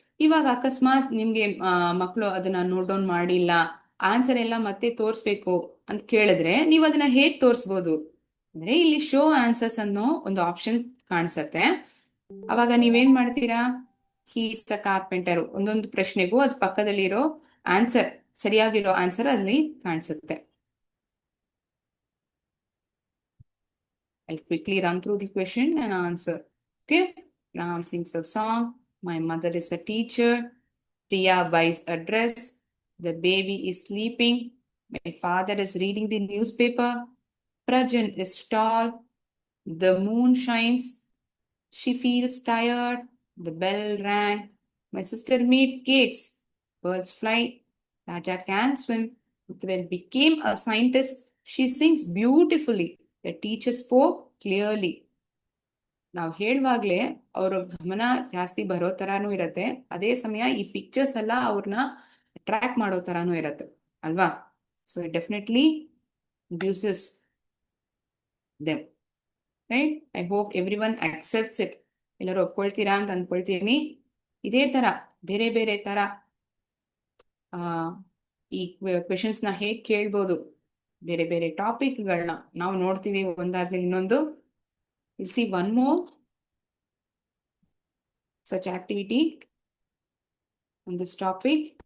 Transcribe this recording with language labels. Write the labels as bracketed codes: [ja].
[kn] ಇವಾಗ ಅಕಸ್ಮಾತ್ ನಿಮ್ಗೆ ಮಕ್ಕಳು ಅದನ್ನ ನೋಟ್ ಡೌನ್ ಮಾಡಿಲ್ಲ, ಆನ್ಸರ್ ಎಲ್ಲ ಮತ್ತೆ ತೋರಿಸ್ಬೇಕು ಅಂತ ಕೇಳಿದ್ರೆ ನೀವು ಅದನ್ನ ಹೇಗ್ ತೋರಿಸ್ಬೋದು ಅಂದ್ರೆ ಇಲ್ಲಿ ಶೋ ಆನ್ಸರ್ಸ್ ಅನ್ನೋ ಒಂದು ಆಪ್ಷನ್ ಕಾಣಿಸತ್ತೆ. ಅವಾಗ ನೀವೇನ್ ಮಾಡ್ತೀರಾ? [en] he's a carpenter, [kn] ಒಂದೊಂದು ಪ್ರಶ್ನೆಗೂ ಅದ್ ಪಕ್ಕದಲ್ಲಿರೋ ಆನ್ಸರ್, ಸರಿಯಾಗಿರೋ ಆನ್ಸರ್ ಅಲ್ಲಿ ಕಾಣಿಸುತ್ತೆ. [en] I'll quickly run through the question and answer. Okay. Ram sings a song. My mother is a teacher. Priya buys a dress. The baby is sleeping. My father is reading the newspaper. Prajan is tall. The moon shines. She feels tired. The bell rang. My sister made cakes. Birds fly. Raja can swim. Uttral became a scientist. She sings beautifully. The teacher spoke clearly. [kn] ನಾವು ಹೇಳುವಾಗ್ಲೇ ಅವ್ರ ಗಮನ ಜಾಸ್ತಿ ಬರೋ ತರಾನು ಇರತ್ತೆ, ಅದೇ ಸಮಯ ಈ pictures ಎಲ್ಲ ಅವ್ರನ್ನ ಟ್ರ್ಯಾಕ್ ಮಾಡೋ ತರಾನು ಇರತ್ತೆ ಅಲ್ವಾ? [en] So it definitely uses them, right? I hope everyone accepts it. [kn] ಎಲ್ಲರೂ ಒಪ್ಕೊಳ್ತೀರಾ ಅಂತ ಅನ್ಕೊಳ್ತೀನಿ. ಇದೇ ತರ ಬೇರೆ ಬೇರೆ ತರ ಈ ಕ್ವೆಶನ್ಸ್ ನ ಹೇಗ್ ಕೇಳ್ಬೋದು, ಬೇರೆ ಬೇರೆ ಟಾಪಿಕ್ಗಳನ್ನ ನಾವು ನೋಡ್ತೀವಿ ಒಂದಾದ್ಮೇಲೆ ಇನ್ನೊಂದು. [en] We'll see one more such activity on this topic.